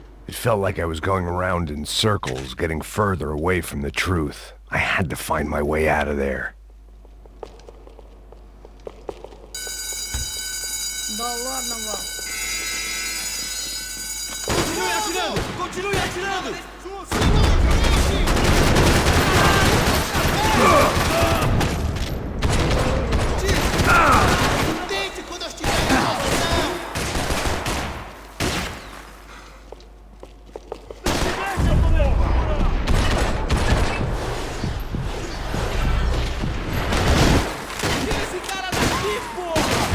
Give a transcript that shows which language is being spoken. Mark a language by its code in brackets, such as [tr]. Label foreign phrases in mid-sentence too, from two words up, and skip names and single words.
[en] It felt like I was going around in circles, getting further away from the truth. I had to find my way out of there. [ru] Да ладно вам. [pt] Continue atirando! Continue atirando! Tente quando eu estiver na posição! Tira esse cara daqui, porra!